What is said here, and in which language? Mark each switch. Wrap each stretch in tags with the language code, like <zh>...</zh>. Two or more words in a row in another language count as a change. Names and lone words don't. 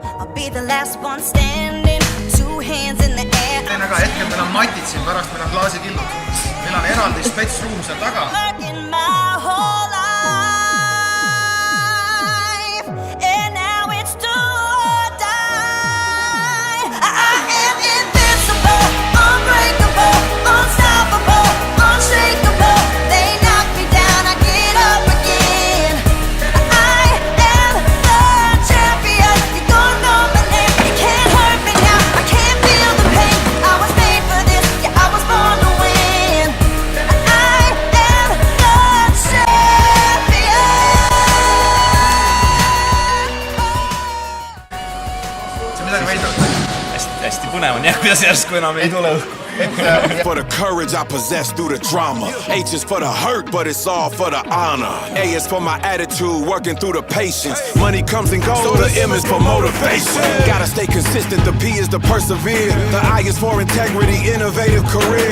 <en>be the last one standing, two hands in the air.</en> <et>Aga hetkel meil on matid siin, pärast meil on klaasikillud. Meil on eraldi spetsruum seal taga.</et> <en>Working my whole life, and now it's do or die. I am invincible, unbreakable, unstoppable, unshakable. They knock me down, I get up again. I am the champion. You're gonna know my name. You can't hurt me now, I can't feel the pain. I was made for this, yeah, I was born to win. I am the champion.</en> <et>See midagi veidrat. Hästi põnev on jah, kuidas järsku enam ei tule õhku.</et> <en>For the courage I possess through the drama. H is for the hurt, but it's all for the honor. A is for my attitude, working through the patience. Money comes and goes, so the M is for motivation. Gotta stay consistent, the P is to persevere. The I is for integrity, innovative career.</en>